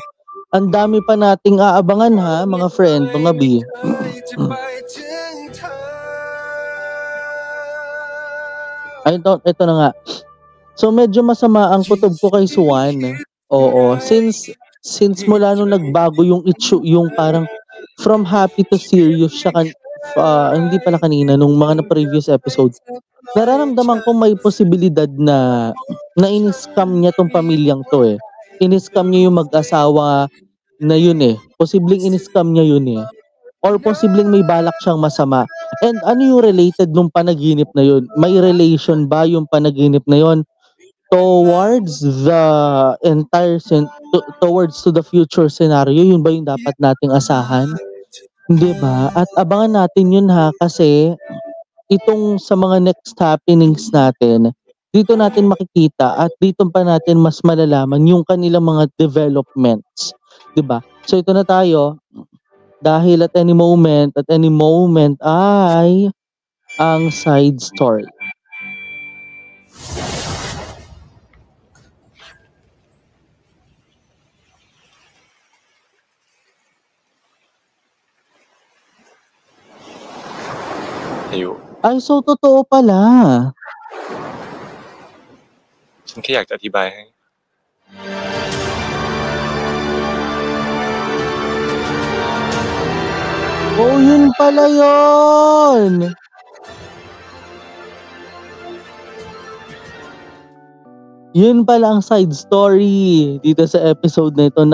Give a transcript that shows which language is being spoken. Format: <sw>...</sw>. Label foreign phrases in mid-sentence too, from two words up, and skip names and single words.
<tl>Ang dami pa nating aabangan ha, mga friend, mga B. Ay, ito na nga. So medyo masama ang kutob ko kay Swan. Oo, since mula nung nagbago yung issue, yung parang</tl> <en>from happy to serious</en> <tl>siya hindi pala kanina nung mga na</tl> <en>previous episodes,</en> <tl>nararamdaman ko may posibilidad na in-scam niya tong pamilyang to eh. In-scam niya yung mag-asawa na yun eh. Posibleng in-scam niya yun eh. Or posibleng may balak siyang masama. And ano yung related nung panaginip na yun? May relation ba yung panaginip na yun</tl> <en>towards the entire towards to the future scenario?</en> <tl>Yun ba yung dapat nating asahan? Hindi ba? At abangan natin yun ha, kasi itong sa mga</tl> <en>next happenings</en> <tl>natin, dito natin makikita at dito pa natin mas malalaman yung kanilang mga developments. 'Di ba? So ito na tayo, dahil</tl> <en>at any moment</en> <tl>ay ang</tl> <en>side story.</en> <tl>Ay, so totoo pala.</tl> <th>ฉันแค่อยากจะอธิบายให้</th> <tl>Oh, yun pala yun. Yun pala ang</tl> <en>side story</en> <tl>dito sa episode na ito.</tl>